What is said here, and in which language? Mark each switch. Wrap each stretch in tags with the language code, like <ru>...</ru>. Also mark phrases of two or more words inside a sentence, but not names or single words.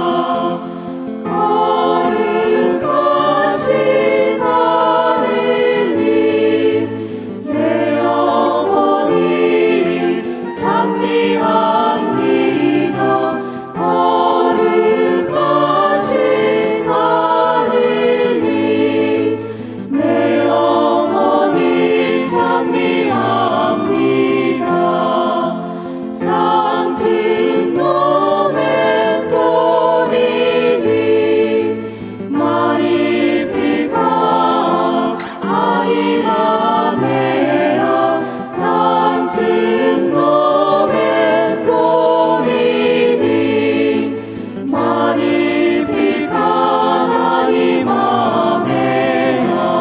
<ko>거룩하신 하느님 내 영혼이 찬미합니다. 거룩하신 하느님 내 영혼이 찬미합니다.</ko> <la>Sanctus nomen Domini magnificat anima mea. Sanctus nomen Domini magnificat anima mea.</la>